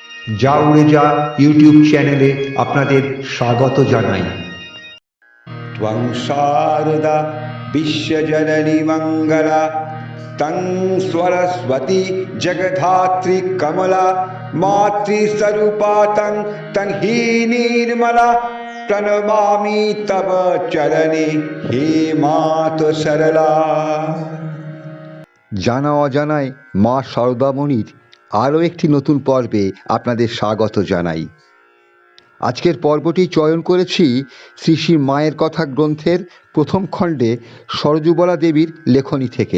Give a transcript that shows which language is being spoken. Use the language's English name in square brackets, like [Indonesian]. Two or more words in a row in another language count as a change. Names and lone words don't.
[Bangla] যা উড়ে যা ইউটিউব চ্যানেলে আপনাদের স্বাগত জানাই। [Sanskrit] त्वं शारदा विश्वजननी मङ्गला तं सरस्वती जगधात्री कमला मातृस्वरूपा तं हि निर्मला प्रणमामि तव चरणे हे मातु सरला। [Bangla] জানা অজানায় মা শারদামণির আরও একটি নতুন পর্বে আপনাদের স্বাগত জানাই। আজকের পর্বটি চয়ন করেছি শ্রী শ্রী মায়ের কথা গ্রন্থের প্রথম খণ্ডে সরজুবলা দেবীর লেখনী থেকে।